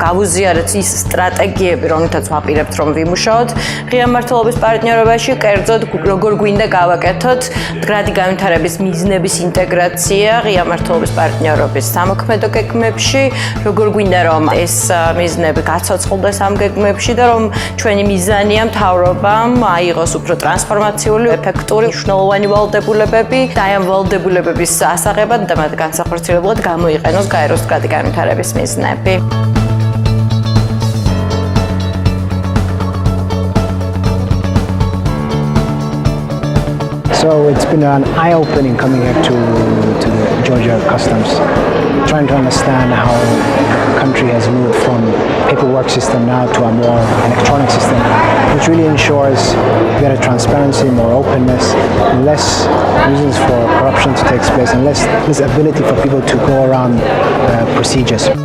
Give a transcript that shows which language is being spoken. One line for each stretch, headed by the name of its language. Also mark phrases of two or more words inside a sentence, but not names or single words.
Georgian: გავუზიარეთ ის სტრატეგიები, რომლითაც ვაპირებთ, რომ ვიმუშაოთ ღია მმართველობის პარტნიორობაში, კერძოდ როგორ გვინდა გავაკეთოთ მდგრადი განვითარების მიზნების ინტეგრაცია ღია მმართველობის პარტნიორობის სამოქმედო გეგმებში, როგორ გვინდა რომ ეს მიზნები გაცოცხლდეს ამ გეგმებში და რომ ჩვენი მიზანია მთავრობამ აიღოს უფრო ტრანსფორმაციული ეფექტური მნიშვნელოვანი ვალდებულებები და ამ ვალდებულებების ასაღებად და მათ განსახორციელებლად გამოიყენოს გაეროს მდგრადი განვითარების მიზნები.
English: So it's been an eye-opening coming here to the Georgia Customs, trying to understand how the country has moved from paperwork system now to a more electronic system, which really ensures better transparency, more openness, less reasons for corruption to take place, and less ability for people to go around procedures.